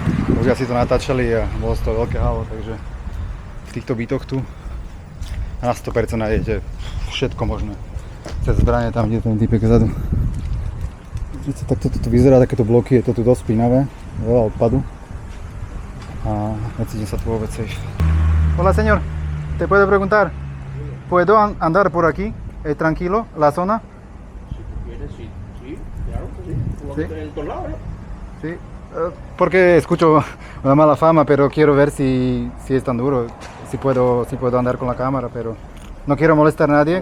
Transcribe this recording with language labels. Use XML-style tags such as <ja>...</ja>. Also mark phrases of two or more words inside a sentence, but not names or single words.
<sk>Ľudia si to natáčali a bolo z toho veľké halo, takže v týchto bytoch tu na 100% nájdete všetko možné. Cez zbranie tam, kde ten typek vzadu. Takto to vyzerá, takéto bloky, je to tu dosť špinavé, veľa odpadu. A necítim sa tu vôbec safe.</sk> <es>Hola señor, te puedo preguntar, ¿puedo andar por aquí tranquilo, la zona? Sí, claro que sí. Como Sí. en todos lados, ¿eh? Sí, porque escucho una mala fama, pero quiero ver si es tan duro, si puedo andar con la cámara, pero no quiero molestar a nadie,</es>